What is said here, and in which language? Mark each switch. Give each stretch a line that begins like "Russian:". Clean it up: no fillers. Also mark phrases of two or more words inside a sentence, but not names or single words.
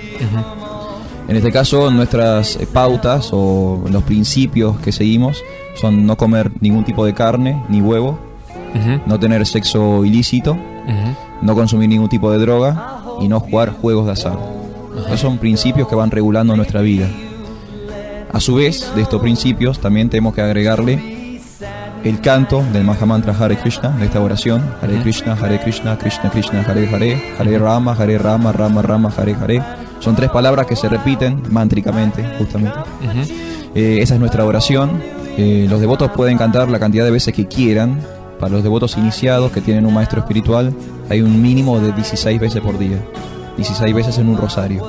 Spanish: En este caso, nuestras pautas o los principios que seguimos son no comer ningún tipo de carne ni huevo, no tener sexo ilícito, no consumir ningún tipo de droga y no jugar juegos de azar. Esos son principios que van regulando nuestra vida. A su vez, de estos principios también tenemos que agregarle el canto del Mahamantra Hare Krishna, de esta oración: Hare Krishna, Krishna Krishna, Hare Hare, Hare Rama, Rama Rama, Hare Hare. Son 3 palabras que se repiten mántricamente, justamente. Esa es nuestra oración. Los devotos pueden cantar la cantidad de veces que quieran. Para los devotos iniciados que tienen un maestro espiritual, hay un mínimo de 16 veces por día. 16 veces en un rosario.